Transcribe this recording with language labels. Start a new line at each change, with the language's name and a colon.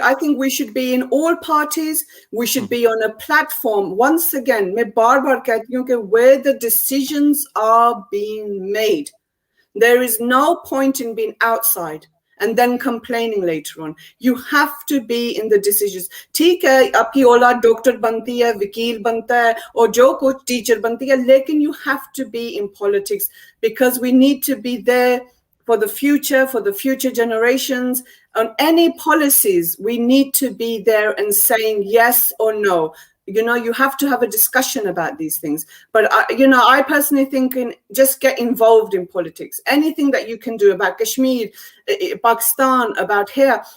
English: I think we should be in all parties. We should Mhm. be on a platform. Once again,
Hindi: मैं बार बार कहती हूँ कि
English: where the decisions are being made. There is no point in being outside and then complaining later on. You have to be in the decisions.
Hindi: ठीक है, आपकी औलाद doctor बनती है, वकील बनता है, और जो कुछ टीचर बनती है, लेकिन
English: you have to be in politics because we need to be there for the future generations. On any policies, we need to be there and saying yes or no. You know, you have to have a discussion about these things. But I personally think just get involved in politics. Anything that you can do about Kashmir, Pakistan, about here.